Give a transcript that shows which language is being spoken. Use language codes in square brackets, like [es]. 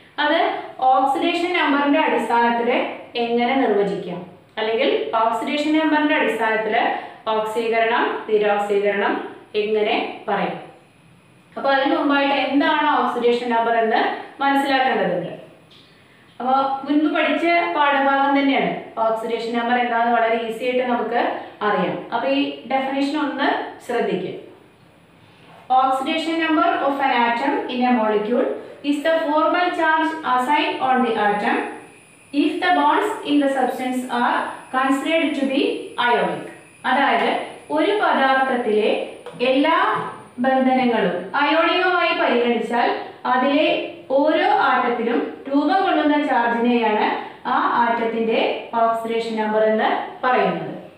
[ml] അത് ഓക്സിഡേഷൻ നമ്പറിന്റെ അടിസ്ഥാനത്തിൽ എങ്ങനെ നിർവചിക്കാം, അല്ലെങ്കിൽ ഓക്സിഡേഷൻ നമ്പറിന്റെ അടിസ്ഥാനത്തിൽ ഓക്സീകരണം നിരോക്സീകരണം എങ്ങനെ പറയും. അപ്പോൾ അതിന് മുമ്പായിട്ട് എന്താണ് ഓക്സിഡേഷൻ നമ്പർ എന്ന് മനസ്സിലാക്കേണ്ടതുണ്ട്. അപ്പോൾ മുൻപ് പഠിച്ച പാഠഭാഗം തന്നെയാണ്. ഓക്സിഡേഷൻ നമ്പർ എന്താണെന്ന് വളരെ ഈസി ആയിട്ട് നമുക്ക് അറിയാം. അപ്പോൾ ഈ ഡെഫിനേഷൻ ഒന്ന് ശ്രദ്ധിക്കുക. [en] Oxidation number of an atom in a molecule is the formal charge assigned on the atom if the bonds in the substance are considered to be ionic. [ml] അതായത് ഒരു പദാർത്ഥത്തിലെ എല്ലാ ബന്ധനങ്ങളും അയോണികമായി പരിഗണിച്ചാൽ അതിലെ ഓരോ ആറ്റത്തിലും രൂപം കൊള്ളുന്ന ചാർജിനെയാണ് ആ ആറ്റത്തിന്റെ ഓക്സിഡേഷൻ നമ്പർ എന്ന് പറയുന്നത്.